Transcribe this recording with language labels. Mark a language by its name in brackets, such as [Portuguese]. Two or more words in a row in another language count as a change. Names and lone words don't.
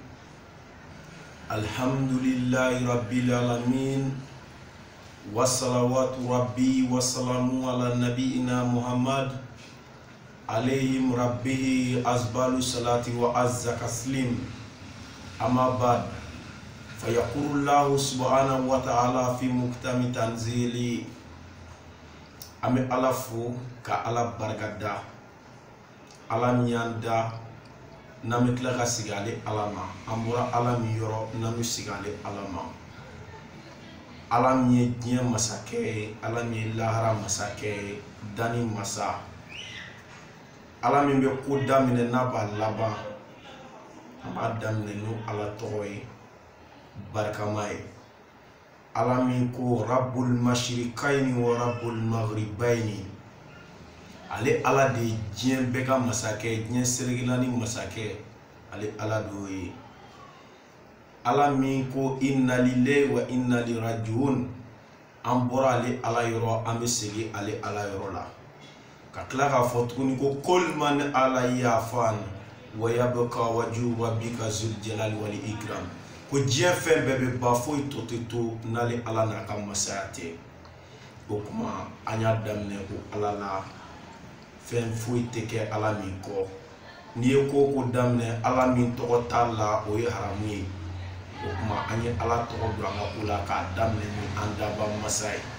[Arabic] الحمد لله رب العالمين، والصلوات ربي والسلام على نبينا محمد عليهم ربه أزبال الصلاة وأزكى التسليم. أما بعد، فيقول الله سبحانه وتعالى في محكم تنزيله: [Bambara] Ame ala fo ka ala bargada ala mianda nami kila ka sigale alama amura ala mi yoro nami sigale alama ala mi diɲɛ masakɛ ala mi lahara masakɛ dani masa ala min bɛ ko daminɛ n'a b'a laban a b'a daminɛ n'o ala tɔgɔ ye barikama ye. ala min ko [Arabic] رب المشرقين ورب المغربين, [Bambara] ale ala de diɲɛ bɛɛ ka masakɛ, diɲɛ seregilani masakɛ, ale ala do ye. ala min ko [Arabic] إنا لله وإنا إليه راجعون, [Bambara] an bɔra ale ala yɔrɔ an bɛ segin ale ala yɔrɔ la. ka tila k'a fɔ tuguni ko [Arabic] كل من عليها فان ويبقى وجه ربك ذو الجلال والإكرام, [Bambara] ko diɲɛ fɛn bɛɛ bɛ ban foyi tɔ tɛ to n'ale ala n'a ka masaya tɛ. o kuma an y'a daminɛ ko ala la fɛn foyi tɛ kɛ ala min kɔ. n'i ye ko daminɛ ala min tɔgɔ t'a la, o ye haramu ye. o kuma an ye ala tɔgɔ don an ka ko la k'a daminɛ ni an daba masa ye.